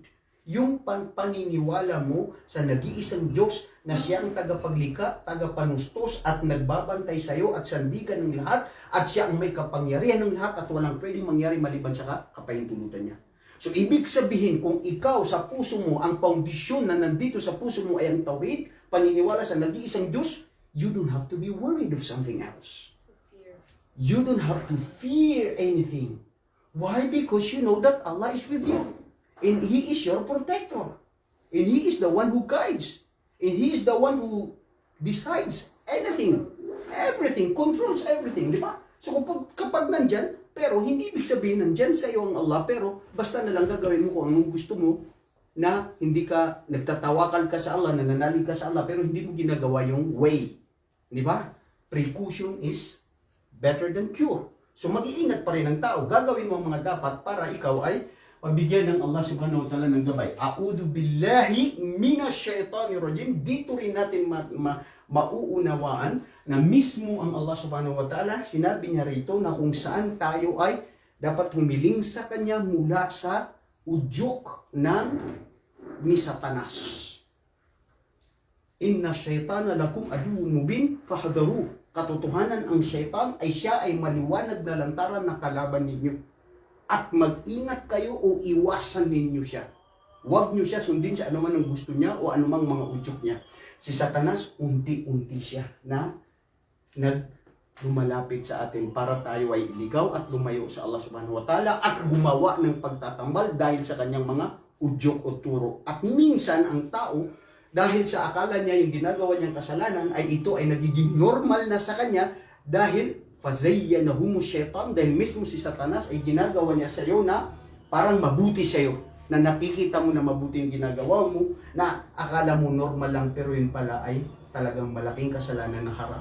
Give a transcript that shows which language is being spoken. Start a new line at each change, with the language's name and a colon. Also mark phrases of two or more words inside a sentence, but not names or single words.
Filipino: Yung paniniwala mo sa nag-iisang Diyos na siya ang tagapaglikha, tagapanustos at nagbabantay sa iyo at sandigan ng lahat at siya ang may kapangyarihan ng lahat at walang pwedeng mangyari maliban sa kapahintulutan niya. So ibig sabihin, kung ikaw sa puso mo, ang foundation na nandito sa puso mo ay ang tauhid, paniniwala sa nag-iisang Diyos,
English: you don't have to be worried of something else. You don't have to fear anything. Why? Because you know that Allah is with you. And He is your protector. And He is the one who guides. And He is the one who decides anything. Everything. Controls everything.
Filipino: Di ba? So kapag nandyan, pero hindi ibig sabihin nandyan sa iyo ang Allah, pero basta na lang gagawin mo kung anong gusto mo, na hindi ka nagtatawakal ka sa Allah, nananalig ka sa Allah, pero hindi mo ginagawa yung way. Di ba?
English: Precaution is better than cure.
Filipino: So mag-iingat pa rin ang tao. Gagawin mo ang mga dapat para ikaw ay pabigyan ng Allah
Arabic: سبحانه وتعالى
Filipino: ng gabay.
Arabic: أعوذ بالله من الشيطان الرجيم.
Filipino: Dito rin natin mauunawaan na mismo ang Allah
Arabic: سبحانه وتعالى,
Filipino: sinabi niya rito na kung saan tayo ay dapat humiling sa Kanya mula sa udyok ni Satanas.
Arabic: إن الشيطان لكم عدو مبين فاحذروه.
Filipino: Katotohanan, ang syaitan ay siya ay maliwanag na lantaran na kalaban ninyo. At mag-ingat kayo o iwasan ninyo siya. Huwag nyo siya sundin sa anuman ang gusto niya o anumang mga udyok niya. Si Satanas, unti-unti siya na lumalapit sa atin para tayo ay iligaw at lumayo sa Allah
Arabic: سبحانه وتعالى
Filipino: at gumawa ng pagtatambal dahil sa kanyang mga udyok o turo. At minsan ang tao, dahil sa akala niya yung ginagawa niyang kasalanan ay ito ay nagiging normal na sa kanya dahil
Arabic: فزينهم الشيطان,
Filipino: dahil mismo si Satanas ay ginagawa niya sa iyo na parang mabuti sa iyo, na nakikita mo na mabuti yung ginagawa mo, na akala mo normal lang pero yun pala ay talagang malaking kasalanan na haram.